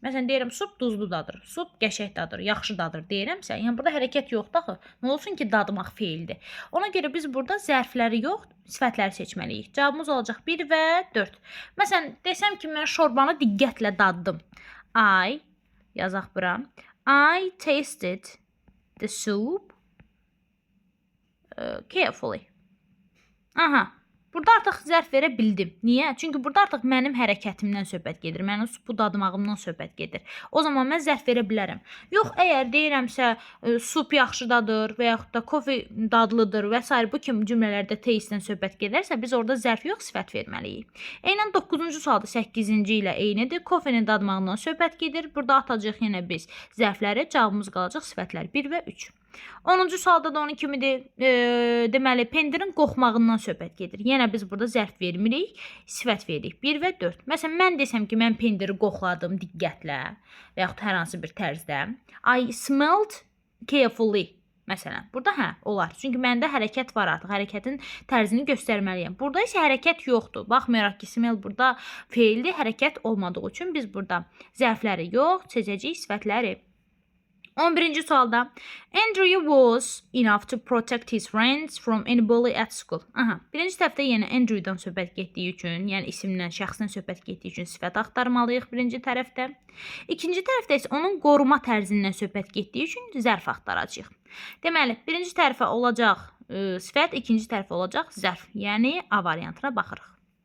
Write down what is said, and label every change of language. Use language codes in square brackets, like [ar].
[az] Məsələn, deyirəm, sup duzlu dadır, sup qəşəng dadır, yaxşı dadır deyirəmsə, yəni burada hərəkət yoxdur axı. Nə olsun ki, dadmaq feildir. Ona görə biz burada zərfləri yox, sifətləri seçməliyik. Cavabımız olacaq 1 və 4. Məsələn, desəm ki, mən şorbanı diqqətlə daddım. Yazaq bura. [en] I tasted the soup carefully. Aha. [az] Burada artıq zərf verə bildim. Niyə? Çünki burada artıq mənim hərəkətimdən söhbət gedir. Mənim supu dadmağımdan söhbət gedir. O zaman mən zərf verə bilərəm. Yox, əgər deyirəmsə sup yaxşı dadır və yaxud da kofe dadlıdır və s. bu kimi cümlələrdə taste-dən söhbət gedərsə, biz orada zərf yox, sifət verməliyik. Eynən 9-cu sualda 8-ci ilə eynidir. Kofenin dadmağından söhbət gedir. Burada atacağıq yenə biz zərfləri. Cavabımız qalacaq sifətlər 1 və 3. 10-cu sualda da onun kimidir. Deməli, pendirin qoxmağından söhbət gedir. Yenə biz burada zərf vermirik, sifət veririk. 1 və 4. Məsələn, mən desəm ki, mən pendiri qoxladım diqqətlə və yaxud hər hansı bir tərzdə. [en] I smelled carefully. [az] Məsələn, burada olar. Çünki məndə hərəkət var artıq. Hərəkətin tərzini göstərməliyəm. Burada isə hərəkət yoxdur. Baxmayaraq ki, smell burada feildir, hərəkət olmadığı üçün biz burada zərfləri yox, seçəcəyik sifətləri. 11-ci sualda [en] Andrew was enough to protect his friends from any bully at school. [az] Birinci tərəfdə yenə Andrew'dan söhbət getdiyi üçün, yəni isimdən, şəxsdən söhbət getdiyi üçün sifət axtarmalıyıq birinci tərəfdə. İkinci tərəfdə isə onun qoruma tərzindən söhbət getdiyi üçün zərf axtaracağıq. Deməli, birinci tərəfə olacaq sifət, ikinci tərəfə olacaq zərf, yəni A variantına baxırıq.